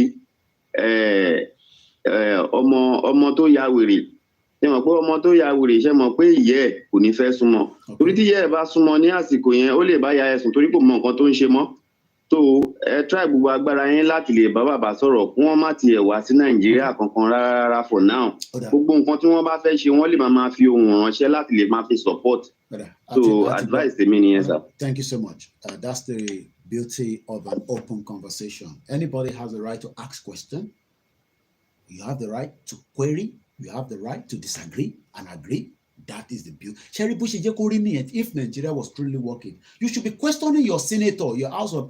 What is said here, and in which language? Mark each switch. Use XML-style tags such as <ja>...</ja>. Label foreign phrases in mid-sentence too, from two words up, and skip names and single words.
<yo>ọmọ tó ya wèrè ṣe mọ̀ pé ọmọ tó ya wèrè ṣe mọ̀ pé ìyẹ́ ẹ̀ kò ní fẹ́ súnmọ́ torí tí ìyẹ́ ẹ̀ bá súnmọ́ ní àsìkò yẹn ó lè bá ya ẹ̀sùn torí kò mọ nǹkan tó ń ṣe mọ́ so ẹ try gbogbo agbára yín láti lè bá bàbá sọ̀rọ̀ kí wọ́n má tiẹ̀ wá sí Nàìjíríà kankan rárá</yo> <en>for now</en> <yo>gbogbo nǹkan tí wọ́n bá fẹ́ ṣe wọ́n lè máa fi ohùn ránṣẹ́ láti lè máa fi</yo> <en>support so advice</en> <yo>tèmi nìyẹn sir.</yo> <en>Thank you so much. That's the beauty of an open conversation. Anybody has the right to ask question. You have the right to query. You have the right to disagree and agree. That is the beauty. If Nigeria was truly working, you should be questioning your senator, your house of.</en>